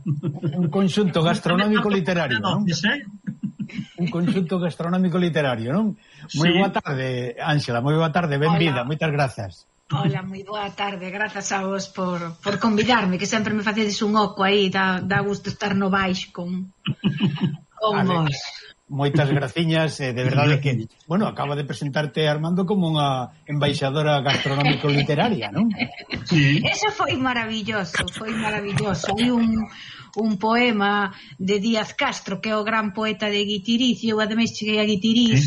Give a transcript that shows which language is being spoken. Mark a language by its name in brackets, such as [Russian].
[Spanish] Un conjunto gastronómico literario, ¿no? Un conjunto gastronómico literario, ¿no? Muy buena tarde, Ángela, muy buena tarde, bienvenida, muchas gracias. Hola, muy buena tarde, [Galician] gracias a vos por convidarme, que siempre me facedes un oco ahí, da gusto estar no baix con vos. Moitas graciñas, de verdade que, bueno, acaba de presentarte, Armando, como unha embaixadora gastronómico-literaria, non? Sí. Eso foi maravilloso. Hai un poema de Díaz Castro, que é o gran poeta de Guitiriz, e eu ademais cheguei a Guitiriz,